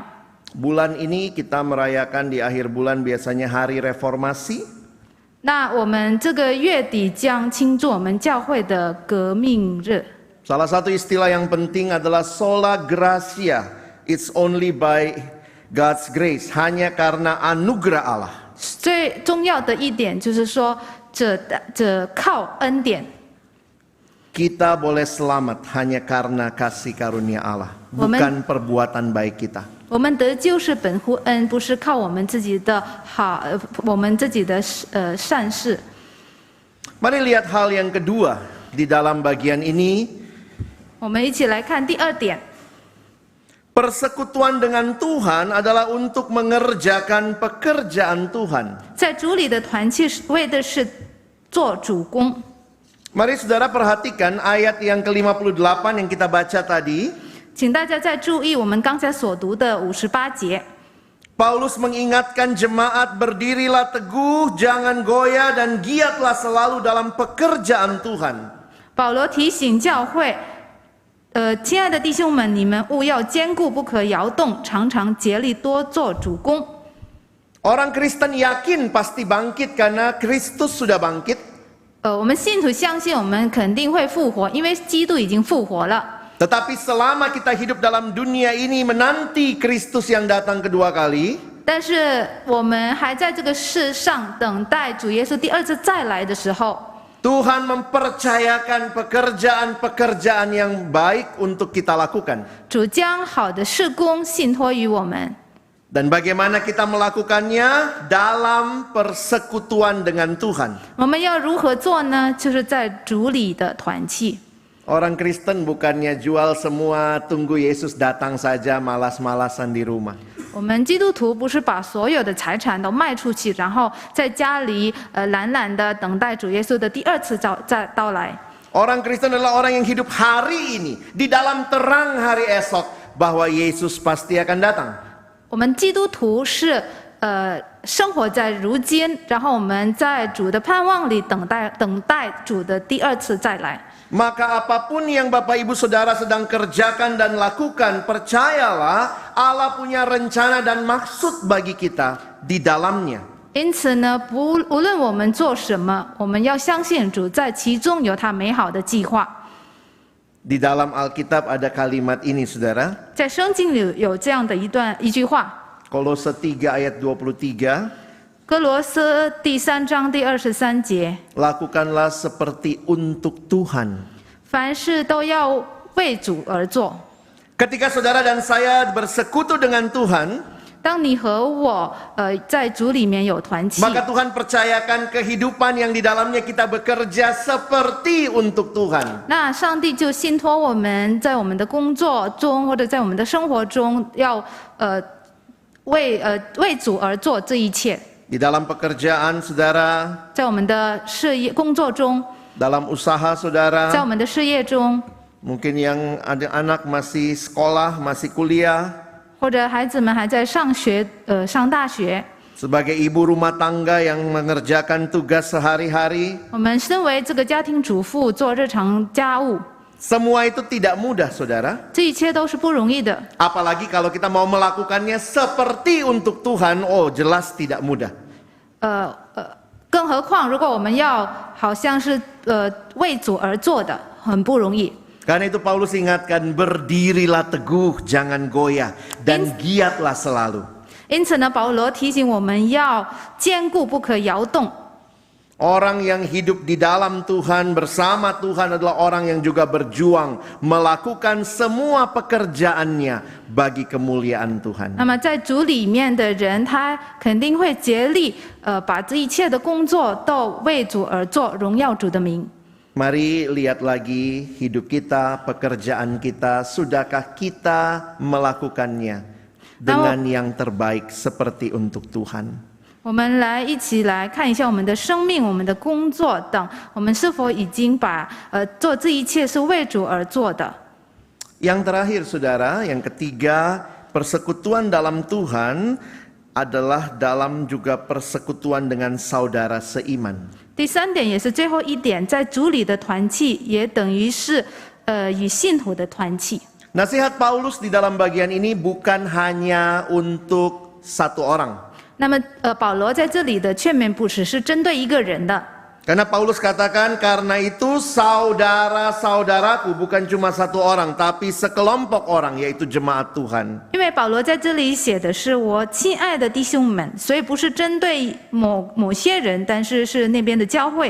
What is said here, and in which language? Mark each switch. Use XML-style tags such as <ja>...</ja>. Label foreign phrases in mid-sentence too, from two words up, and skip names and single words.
<id>Bulan ini kita merayakan di akhir bulan biasanya hari reformasi.</id> <zh>那我们这个月底将庆祝我们教会的革命日。</zh> <id>Salah satu istilah yang penting adalah</id> <la>sola gratia.</la> <en>It's only by God's grace.</en> <id>Hanya karena anugerah Allah.</id> <zh>最重要的一点就是说，这靠恩典。</zh> <id>Kita boleh selamat hanya karena kasih karunia Allah, bukan perbuatan baik kita.</id> <zh>我们得救是本乎恩，不是靠我们自己的好，我们自己的善事。</zh> <id>Mari lihat hal yang kedua di dalam bagian ini.</id> <zh>我们一起来看第二点，</zh> <id>Persekutuan dengan Tuhan adalah untuk mengerjakan pekerjaan Tuhan.</id> <zh>在主里的团契为的是做主工。</zh> <id>Mari saudara perhatikan ayat yang ke-58 yang kita baca tadi.</id> <zh>请大家再注意我们刚才所读的58节。</zh> <id>Paulus mengingatkan jemaat, berdirilah teguh, jangan goyah dan giatlah selalu dalam pekerjaan Tuhan.</id> <zh>保罗提醒教会，亲爱的弟兄们，你们务要坚固，不可摇动，常常竭力多做主工。</zh> <id>Orang Kristen yakin pasti bangkit karena Kristus sudah bangkit.</id> <zh>我们信徒相信我们肯定会复活，因为基督已经复活了。</zh> <id>Tetapi selama kita hidup dalam dunia ini menanti Kristus yang datang kedua kali,</id> <zh>但是我们还在这个世上等待主耶稣第二次再来的时候，</zh> <id>Tuhan mempercayakan pekerjaan-pekerjaan yang baik untuk kita lakukan.</id> <zh>主将好的事工信托于我们。</zh> <id>Dan bagaimana kita melakukannya? Dalam persekutuan dengan Tuhan.</id> <zh>我们要如何做呢？就是在主里的团契。</zh> <id>Orang Kristen bukannya jual semua, tunggu Yesus datang saja, malas-malasan di rumah.</id> <zh>我们基督徒不是把所有的财产都卖出去，然后在家里懒懒的等待主耶稣的第二次到来。</zh> <id>Orang Kristen adalah orang yang hidup hari ini, di dalam terang hari esok, bahwa Yesus pasti akan datang.</id> <zh>我们基督徒是生活在如今，然后我们在主的盼望里等待主的第二次再来。</zh> <id>Maka apapun yang Bapak Ibu Saudara sedang kerjakan dan lakukan, percayalah Allah punya rencana dan maksud bagi kita di dalamnya.</id> <zh>因此呢，无论我们做什么，我们要相信主在其中有他美好的计划。</zh> <id>Di dalam Alkitab ada kalimat ini, Saudara.</id> <zh>在圣经里有这样的一句话，</zh> <id>Kolose 3 ayat 23.</id> <zh>哥罗斯第3章第23节，</zh> <id>Lakukanlah seperti untuk Tuhan.</id> <zh>凡事都要为主而做。</zh> <id>Ketika saudara dan saya bersekutu dengan Tuhan,</id> <zh>当你和我在主里面有团契，</zh> <id>maka Tuhan percayakan kehidupan yang di dalamnya kita bekerja seperti untuk Tuhan.</id> <zh>那上帝就信托我们在我们的工作中或者在我们的生活中要为主而做这一切。</zh> <id>Di dalam pekerjaan saudara,</id> <zh>在我们的事业工作中，</zh> <id>dalam usaha</id> <zh>在</zh> <id>saudara,</id> <zh>我们的事业中，</zh> <id>mungkin yang ada anak masih sekolah, masih kuliah,</id> <zh>或者孩子们还在上大学，</zh> <id>sebagai ibu rumah tangga yang mengerjakan tugas sehari-hari,</id> <zh>我们身为这个家庭主妇做日常家务，</zh> <id>semua itu tidak mudah, saudara.</id> <zh>这一切都是不容易的。</zh> <id>Apalagi kalau kita mau melakukannya seperti untuk Tuhan, oh jelas tidak mudah.</id> <zh>更何况如果我们要好像是为主而做的，很不容易。</zh> <id>Karena itu Paulus ingatkan, berdirilah teguh, jangan goyah, dan giatlah selalu.</id> <zh>因此呢，保罗提醒我们要坚固，不可摇动。</zh> <id>Orang yang hidup di dalam Tuhan, bersama Tuhan adalah orang yang juga berjuang melakukan semua pekerjaannya bagi kemuliaan Tuhan.</id> <zh>那么在主里面的人，他肯定会竭力把这一切的工作都为主而做，荣耀主的名。</zh> <id>Mari lihat lagi hidup kita, pekerjaan kita, sudahkah kita melakukannya dengan yang terbaik seperti untuk Tuhan?</id> <zh>我们一起来看一下我们的生命、我们的工作等，我们是否已经把做这一切是为主而做的。</zh> <id>Yang terakhir saudara, yang ketiga, persekutuan dalam Tuhan adalah dalam juga persekutuan dengan saudara seiman.</id> <zh>第三点也是最后一点，在主里的团契也等于是与信徒的团契。</zh> <id>Nasihat Paulus di dalam bagian ini bukan hanya untuk satu orang.</id> <zh>那么保罗在这里的劝勉不只是针对一个人的。</zh> <id>Karena Paulus katakan, karena itu saudara-saudaraku bukan cuma satu orang, tapi sekelompok orang, yaitu jemaat Tuhan.</id> <zh>因为保罗在这里写的是我亲爱的弟兄们，所以不是针对某些人，但是是那边的教会。</zh>